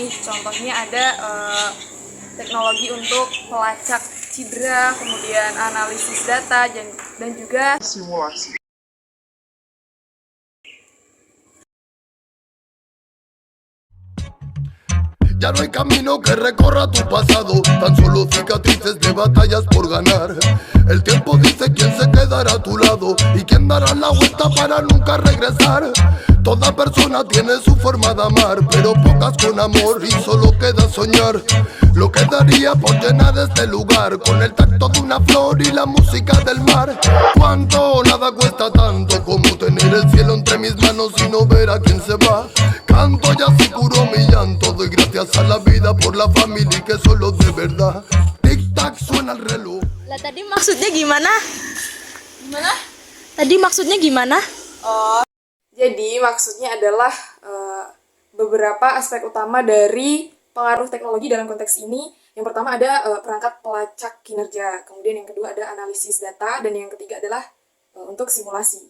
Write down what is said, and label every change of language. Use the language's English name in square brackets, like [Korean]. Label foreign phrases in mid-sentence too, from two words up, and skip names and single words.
[Indonesian] Contohnya ada teknologi untuk pelacak cedera, kemudian analisis data dan juga simulasi. [Spanish] Ya no hay camino que recorra tu pasado, tan solo cicatrices de batallas por ganar. El tiempo dice quién se quedará a tu lado y quién dará la vuelta para nunca regresar. Toda persona tiene su forma de amar, pero pocas con amor y solo queda soñar. Lo que daría por llenar este lugar con el tacto de una flor y la música del mar. Cuánto nada cuesta tanto como tener el cielo entre mis manos y no ver a quién se va. Canto y así curo mi llanto, doy gracias a la vida por la familia que solo de verdad. Tic tac suena el reloj. [Indonesian] Lah tadi maksudnya gimana? Gimana? Tadi maksudnya gimana? Jadi maksudnya adalah beberapa aspek utama dari pengaruh teknologi dalam konteks ini. Yang pertama ada perangkat pelacak kinerja, kemudian yang kedua ada analisis data, dan yang ketiga adalah untuk simulasi.